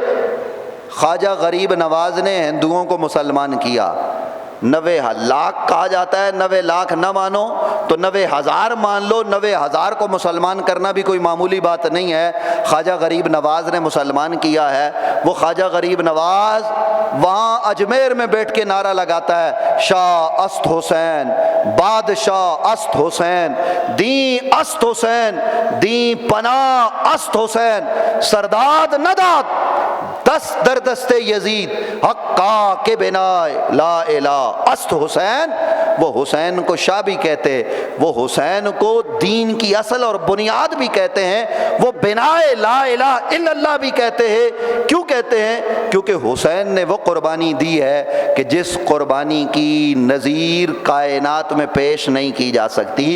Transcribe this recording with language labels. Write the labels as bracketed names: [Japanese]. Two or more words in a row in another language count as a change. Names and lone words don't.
[Urdu] خواجہ غریب نواز نے ہندوؤں کو مسلمان کیا، 90,000 کہا جاتا ہے، 90 لاکھ نہ مانو تو 90,000 مان لو۔ 90,000 کو مسلمان کرنا بھی کوئی معمولی بات نہیں ہے۔ خواجہ غریب نواز نے مسلمان کیا ہے۔ وہ خواجہ غریب نواز وہاں اجمیر میں بیٹھ کے نعرہ لگاتا ہے، [Persian] شاہ است حسین، بادشاہ است حسین، دین است حسین، دین پناہ است حسین، سرداد نداد دست در دست یزید، حقا کے بنائے [Arabic] لا الہ [Persian] است حسین۔ [Urdu] وہ حسین کو شاہ بھی کہتے، وہ حسین کو دین کی اصل اور بنیاد بھی کہتے ہیں، وہ بنائے [Arabic] لا الہ الا اللہ [Urdu] بھی کہتے ہیں۔ کیوں کہتے ہیں؟ کیونکہ حسین نے وہ قربانی دی ہے کہ جس قربانی کی نظیر کائنات میں پیش نہیں کی جا سکتی۔